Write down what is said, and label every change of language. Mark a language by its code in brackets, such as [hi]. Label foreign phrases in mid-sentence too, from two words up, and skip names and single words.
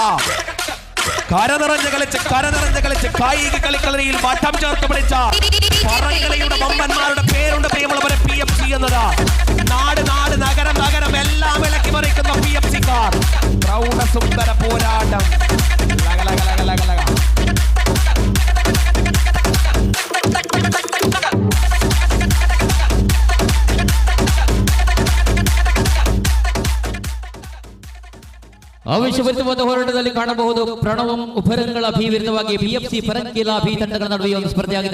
[ml] കരനിറഞ്ഞ് കളിച്ച് കായിക കളിക്കളരിയിൽ വട്ടം ചേർത്ത് പിടിച്ച പറങ്കളയുടെ വമ്പന്മാരുടെ പേരുണ്ട് പ്രിയമുള്ളവരെ. PFC എന്നത് നാട് നഗരം എല്ലാം ഇളക്കി മറിക്കുന്ന PFC-ക്കാർ. പ്രൗഢസുന്ദര പോരാട്ടം. [kn] ಆವೇಶಭರಿತವಾದ ಹೋರಾಟದಲ್ಲಿ ಕಾಣಬಹುದು ಪ್ರಣವಂ ಉಪರಂಗಳ ವಿರುದ್ಧವಾಗಿ PFC ಪರಂಕಿಲ ಬಿ ತಂಡಗಳ ನಡುವೆ ಒಂದು ಸ್ಪರ್ಧೆಯಾಗಿದೆ.